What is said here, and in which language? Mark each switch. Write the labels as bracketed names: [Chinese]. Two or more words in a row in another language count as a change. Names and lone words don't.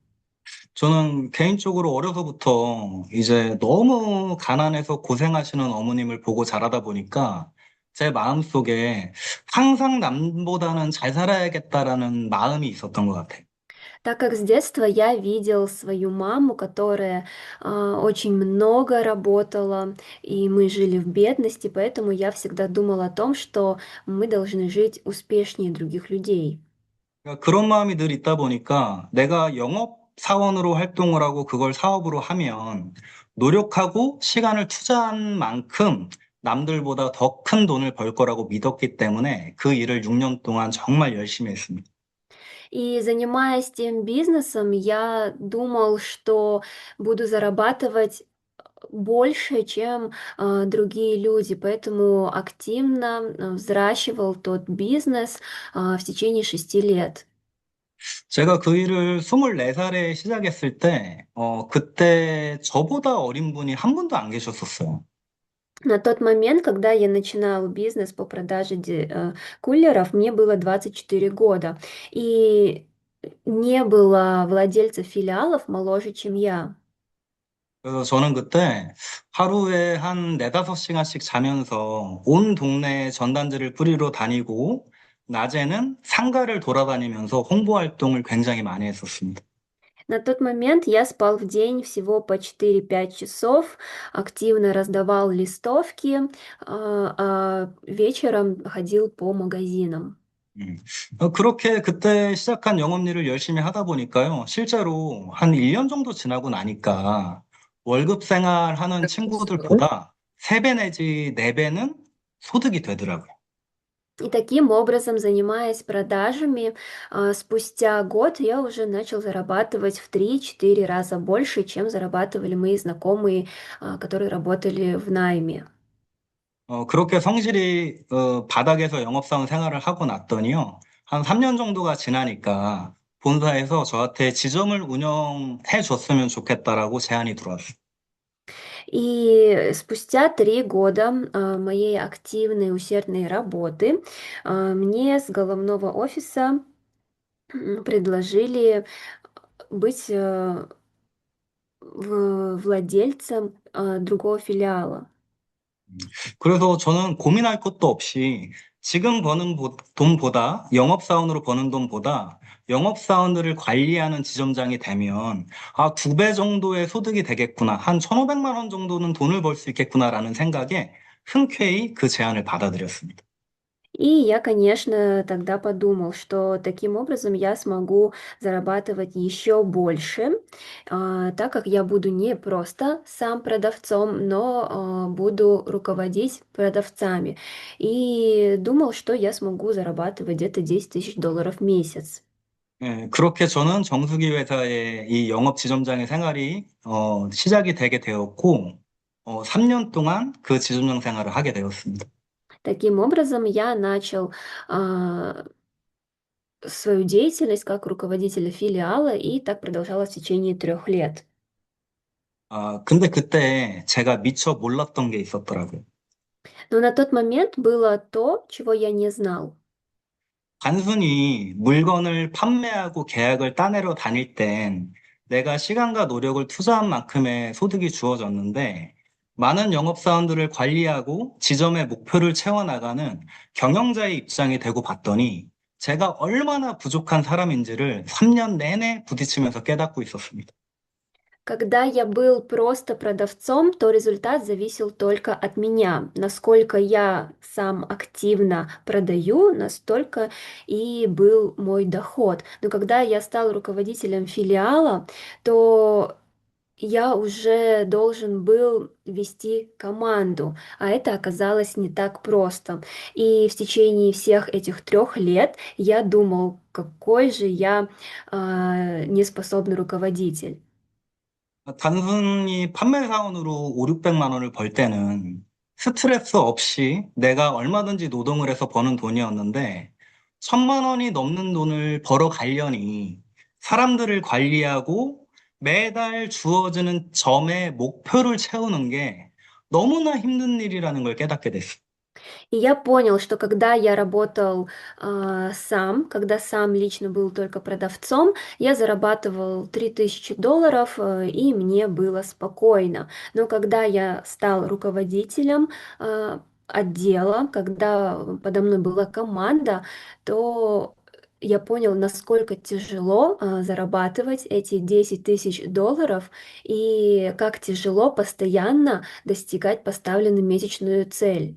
[Korean] 저는 개인적으로 어려서부터 이제 너무 가난해서 고생하시는 어머님을 보고 자라다 보니까 제 마음속에 항상 남보다는 잘 살아야겠다라는 마음이 있었던 것 같아요. [Russian] Так как с детства я видел свою маму, которая очень много работала, и мы жили в бедности, поэтому я всегда думала о том, что мы должны жить успешнее других людей. [Korean] 그러니까 그런 마음이 늘 있다 보니까 내가 영업 사원으로 활동을 하고 그걸 사업으로 하면 노력하고 시간을 투자한 만큼 남들보다 더 큰 돈을 벌 거라고 믿었기 때문에 그 일을 6년 동안 정말 열심히 했습니다. [Russian] И занимаясь тем бизнесом, я думал, что буду зарабатывать больше, чем другие люди, поэтому активно взращивал тот бизнес в течение 6 лет. [Korean] 제가 그 일을 24살에 시작했을 때, 그때 저보다 어린 분이 한 분도 안 계셨었어요. [Russian] На тот момент, когда я начинала бизнес по продаже кулеров, мне было 24 года, и не было владельцев филиалов моложе, чем я. [Korean] 그래서 저는 그때 하루에 한 4~5시간씩 자면서 온 동네에 전단지를 뿌리러 다니고, 낮에는 상가를 돌아다니면서 홍보 활동을 굉장히 많이 했었습니다. [Russian] На тот момент я спал в день всего по 4-5 часов, активно раздавал листовки, вечером ходил по магазинам. 음. [Korean] 그렇게 그때 시작한 영업 일을 열심히 하다 보니까요. 실제로 한 1년 정도 지나고 나니까 월급 생활하는 친구들보다 3배 내지 4배는 소득이 되더라고요. [Russian] И таким образом, занимаясь продажами, спустя год я уже начал зарабатывать в 3-4 раза больше, чем зарабатывали мои знакомые, которые работали в найме. [Korean] 그렇게 성실히 바닥에서 영업사원 생활을 하고 났더니요. 한 3년 정도가 지나니까 본사에서 저한테 지점을 운영해 줬으면 좋겠다라고 제안이 들어왔어요. [Russian] И спустя 3 года моей активной, усердной работы мне с головного офиса предложили быть владельцем другого филиала. [Korean] 그래서 저는 고민할 것도 없이 지금 버는 돈보다 영업사원으로 버는 돈보다 영업사원들을 관리하는 지점장이 되면 2배 정도의 소득이 되겠구나. 한 1,500만 원 정도는 돈을 벌 수 있겠구나라는 생각에 흔쾌히 그 제안을 받아들였습니다. [Russian] И я, конечно, тогда подумал, что таким образом я смогу зарабатывать еще больше, так как я буду не просто сам продавцом, но буду руководить продавцами. И думал, что я смогу зарабатывать где-то 10 000 долларов в месяц. [Korean] 예, 그렇게 저는 정수기 회사의 이 영업 지점장의 생활이 시작이 되게 되었고 3년 동안 그 지점장 생활을 하게 되었습니다. [Russian] Таким образом, я начал свою деятельность как руководителя филиала, и так продолжалось в течение 3 лет. [Korean] 근데 그때 제가 미처 몰랐던 게 있었더라고요. [Russian] Но на тот момент было то, чего я не знал. [Korean] 단순히 물건을 판매하고 계약을 따내러 다닐 땐 내가 시간과 노력을 투자한 만큼의 소득이 주어졌는데 많은 영업사원들을 관리하고 지점의 목표를 채워나가는 경영자의 입장이 되고 봤더니 제가 얼마나 부족한 사람인지를 3년 내내 부딪히면서 깨닫고 있었습니다. [Russian] Когда я был просто продавцом, то результат зависел только от меня. Насколько я сам активно продаю, настолько и был мой доход. Но когда я стал руководителем филиала, то я уже должен был вести команду, а это оказалось не так просто. И в течение всех этих 3 лет я думал, какой же я неспособный руководитель. [Korean] 단순히 판매 사원으로 5, 600만 원을 벌 때는 스트레스 없이 내가 얼마든지 노동을 해서 버는 돈이었는데 1,000만 원이 넘는 돈을 벌어 가려니 사람들을 관리하고 매달 주어지는 점의 목표를 채우는 게 너무나 힘든 일이라는 걸 깨닫게 됐어요. [Russian] И я понял, что когда я работал сам, когда сам лично был только продавцом, я зарабатывал $3000, и мне было спокойно. Но когда я стал руководителем отдела, когда подо мной была команда, то я понял, насколько тяжело зарабатывать эти $10 000 и как тяжело постоянно достигать поставленную месячную цель.